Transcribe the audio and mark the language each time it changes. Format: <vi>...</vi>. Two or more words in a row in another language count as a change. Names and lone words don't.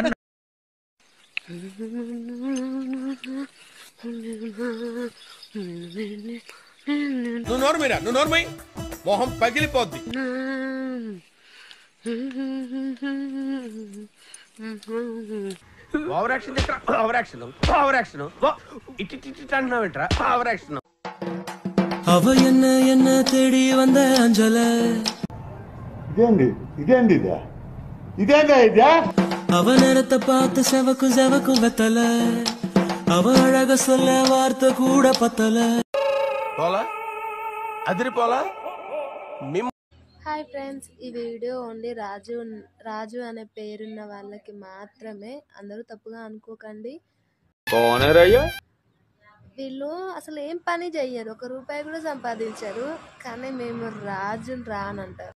<te>నువ్వు నోర్మీరా, నువ్వు నోర్మై, మొహం పగిలిపోద్ది.</te> <en>over action over action over action</en> <te>ఇటు అంటున్నావు ఏంట్రా?</te> <en>over action.</en> <ta>அவ என்ன என்ன தேடி வந்த அஞ்சல</ta> <te>ఇదేంది ఇదే</te> <ta>அவ நேரத்தை பார்த்து செவக்கும் செவக்கும் வெத்தல அவ அழக சொல்ல வார்த்தை கூட பத்தல</ta> <te>పోలా అదిరిపోలా.</te> <en>hi friends,</en> <te>ఈ వీడియో ఓన్లీ రాజు అనే పేరున్న వాళ్ళకి మాత్రమే. అందరూ తప్పుగా అనుకోకండి. వీళ్ళు అసలు ఏం పని చెయ్యరు, 1 రూపాయి కూడా సంపాదించారు, కానీ మేము రాజుని రానంటారు.</te>